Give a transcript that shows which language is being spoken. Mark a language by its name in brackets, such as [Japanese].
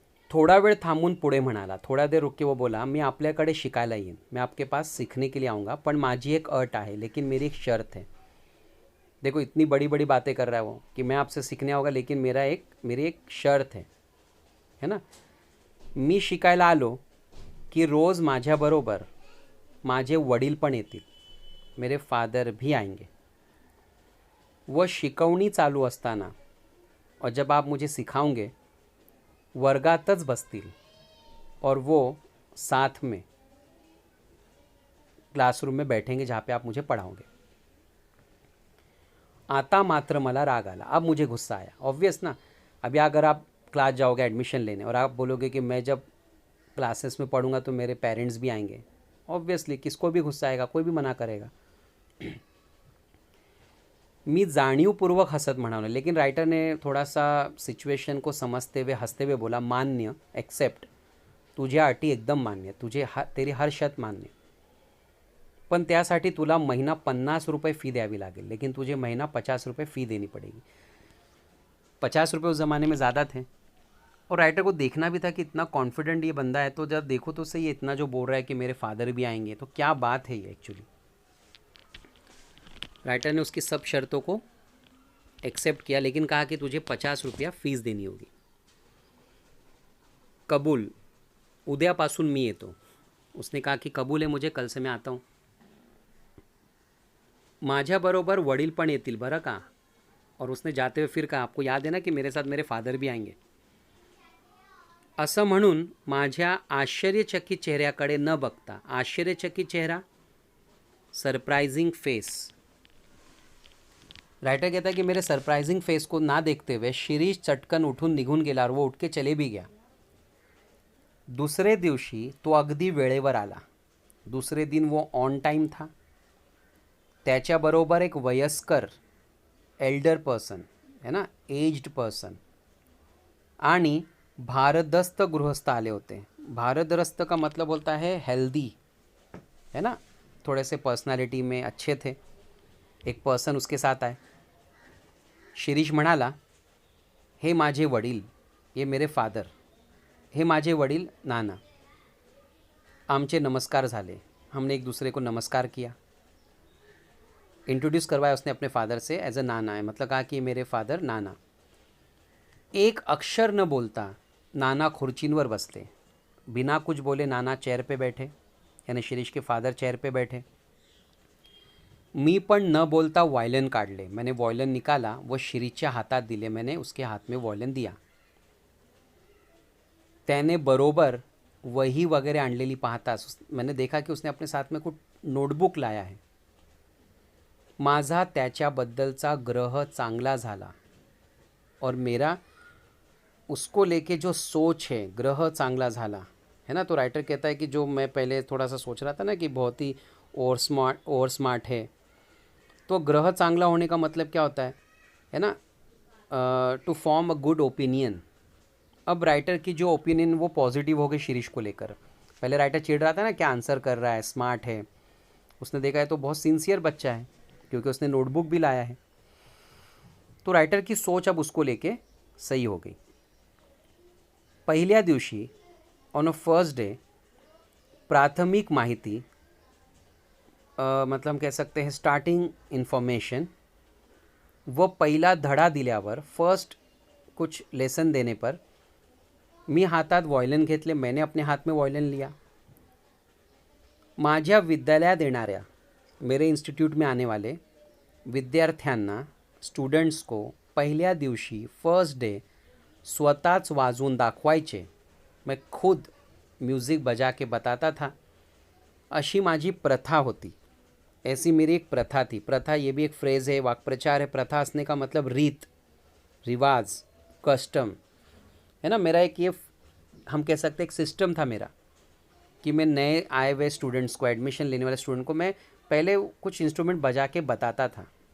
[Marathi] थोड़ा वेळ थांबून पुढे म्हणाला, [Hindi] थोड़ा देर रुक के वो बोला, [Marathi] मैं आपल्याकडे शिकायला येईन, [Hindi] मैं आपके पास सीखने के लिए आऊँगा, [Marathi] पण माझी एक अट आहे, [Hindi] लेकिन मेरी एक शर्त है. देखो इतनी बड़ी बड़ी बातें कर रहा है वो कि मैं आपसे सीखने आऊँगा, लेकिन मेरी एक शर्त है ना. [Marathi] मी शिकायला आलो की रोज़ माझ्याबरोबर माझे वडील पण येतील, [Hindi] मेरे फादर भी आएंगे. [Marathi] वह शिकवणी चालू असताना, [Hindi] और जब आप मुझे सिखाओगे [Marathi] वर्गातच बसतील, [Hindi] और वो साथ में क्लासरूम में बैठेंगे जहाँ पे आप मुझे पढ़ाओगे. [Marathi] आता मात्र मला राग आला, [Hindi] अब मुझे गुस्सा आया. ऑब्वियस ना, अभी अगर आप क्लास जाओगे एडमिशन लेने और आप बोलोगे कि मैं जब क्लासेस में पढ़ूंगा तो मेरे पेरेंट्स भी आएंगे, ऑब्वियसली किसको भी गुस्सा आएगा, कोई भी मना करेगा. [Marathi] मी जाणीवपूर्वक हंसत म्हणाले, [Hindi] लेकिन राइटर ने थोड़ा सा सिचुएशन को समझते हुए हंसते हुए बोला, मान्य, एक्सेप्ट, [Marathi] तुझ्या अटी एकदम मान्य, [Hindi] तेरी हर शर्त मान्य, [Marathi] पण त्यासाठी तुला महीना 50 रुपये फ़ी द्यावी लागेल, [Hindi] लेकिन तुझे महीना 50 रुपये फ़ी देनी पड़ेगी. 50 रुपये उस ज़माने में ज़्यादा थे, और राइटर को देखना भी था कि इतना कॉन्फिडेंट ये बंदा है, तो जब देखो तो सही, इतना जो बोल रहा है कि मेरे फादर भी आएंगे, तो क्या बात है ये एक्चुअली. राइटर ने उसकी सब शर्तों को एक्सेप्ट किया, लेकिन कहा कि तुझे 50 रुपया फ़ीस देनी होगी. [Marathi] कबूल, उद्यापासून मी येतो. [Hindi] उसने कहा कि कबूल है मुझे, कल से मैं आता हूँ. [Marathi] माझ्याबरोबर वडील पण येतील बरं का. [Hindi] और उसने जाते हुए फिर कहा, आपको याद है ना कि मेरे साथ मेरे फादर भी आएंगे. [Marathi] असं म्हणून माझ्या आश्चर्यचकित चेहऱ्याकडे न बघता, आश्चर्यचकित चेहरा, सरप्राइजिंग फेस. [Hindi] राइटर कहता है कि मेरे सरप्राइजिंग फेस को ना देखते हुए [Marathi] शिरीष चटकन उठून निघून गेला, [Hindi] और वो उठ के चले भी गया. [Marathi] दूसरे दिवशी तो अगदी वेळेवर आला. [Hindi] दूसरे दिन वो ऑन टाइम था. [Marathi] त्याच्याबरोबर एक वयस्कर एल्डर पर्सन है ना, एज्ड पर्सन, आणि भारदस्त गृहस्थ आले होते. [Hindi] भारदस्त का मतलब होता है हेल्दी, है ना, थोड़े से पर्सनालिटी में अच्छे थे. एक पर्सन उसके साथ आए. [Marathi] शिरीष म्हणाला, हे माझे वडील, [Hindi] ये मेरे फादर, [Marathi] हे माझे वडील नाना. आमचे नमस्कार झाले. [Hindi] हमने एक दूसरे को नमस्कार किया. इंट्रोड्यूस करवाया उसने अपने फादर से एज अ नाना है, मतलब कहा कि मेरे फादर नाना. [Marathi] एक अक्षर न बोलता नाना खुर्चींवर बसले. [Hindi] बिना कुछ बोले नाना चेअर पे बैठे, यानी शिरीष के फादर चेअर पे बैठे. [Marathi] मी पण न बोलता वॉयलिन काढले. [Hindi] मैंने वॉयलिन निकाला [Marathi] व शिरीषच्या हातात दिले. [Hindi] मैंने उसके हाथ में वॉयलिन दिया. [Marathi] त्याने बरोबर वही वगैरह आणलेली पाहताच [Hindi] मैंने देखा कि उसने अपने साथ में कुछ नोटबुक लाया है. [Marathi] माझा त्याच्याबद्दलचा ग्रह चांगला झाला [Hindi] और मेरा उसको लेके जो सोच है ग्रह चांगला झाला है ना. तो राइटर कहता है कि जो मैं पहले थोड़ा सा सोच रहा था ना कि बहुत ही और स्मार्ट है, तो ग्रह चांगला होने का मतलब क्या होता है ना, to form a good opinion. अब राइटर की जो ओपिनियन वो पॉजिटिव हो गई शिरीष को लेकर. पहले राइटर चिढ़ रहा था ना, क्या आंसर कर रहा है, स्मार्ट है. उसने देखा है तो बहुत सिंसियर बच्चा है क्योंकि उसने नोटबुक भी लाया है. तो राइटर की सोच अब उसको लेके सही हो गई. [Marathi] पहिल्या दिवशी ऑन अ फर्स्ट डे प्राथमिक माहिती, [Hindi] मतलब हम कह सकते हैं स्टार्टिंग इन्फॉर्मेशन, [Marathi] व पहिला धडा दिल्यावर, [Hindi] फर्स्ट कुछ लेसन देने पर, [Marathi] मी हातात वॉयलिन घेतले. [Hindi] मैंने अपने हाथ में वॉयलिन लिया. [Marathi] माझ्या विद्यालयात येणाऱ्या, मेरे इंस्टीट्यूट में आने वाले विद्यार्थ्यांना, स्टूडेंट्स को पहिल्या दिवशी फर्स्ट डे स्वतःच वाजवून दाखवायचे. [Hindi] मैं खुद म्यूज़िक बजा के बताता था. [Marathi] अशी माझी प्रथा होती. [Hindi] ऐसी मेरी एक प्रथा थी. प्रथा ये भी एक फ्रेज़ है, वाक्प्रचार है. प्रथा असने का मतलब रीत रिवाज, कस्टम है ना. मेरा एक ये हम कह सकते एक सिस्टम था मेरा कि मैं नए आए हुए स्टूडेंट्स को, एडमिशन लेने वाले स्टूडेंट को मैं पहले कुछ इंस्ट्रूमेंट बजा के बताता था.